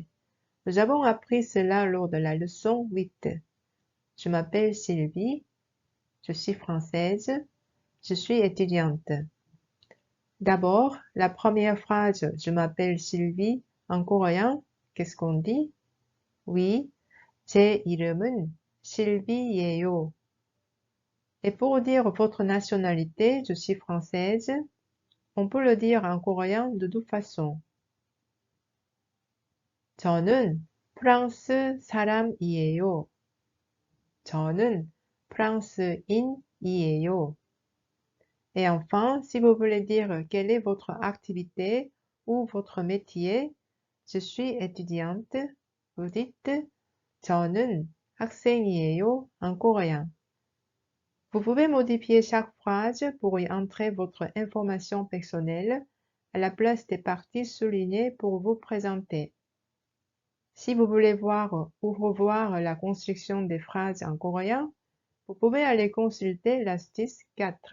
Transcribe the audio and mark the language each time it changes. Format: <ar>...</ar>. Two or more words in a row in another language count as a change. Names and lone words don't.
<fr>Nous avons appris cela lors de la leçon 8. Je m'appelle Sylvie, je suis française, je suis étudiante. D'abord, la première phrase, je m'appelle Sylvie, en coréen, qu'est-ce qu'on dit? Oui,</fr> <ko>제 이름은 실비예요.</ko> <fr>Et pour dire votre nationalité, je suis française, on peut le dire en coréen de deux façons.</fr> <ko>저는 프랑스 사람이에요. 저는 프랑스인이에요.</ko> <fr>Et enfin, si vous voulez dire quelle est votre activité ou votre métier, je suis étudiante, vous dites</fr> <ko>저는 학생이에요</ko> <fr>en coréen. Vous pouvez modifier chaque phrase pour y entrer votre information personnelle à la place des parties soulignées pour vous présenter. Si vous voulez voir ou revoir la construction des phrases en coréen, vous pouvez aller consulter l'astuce 4.</fr>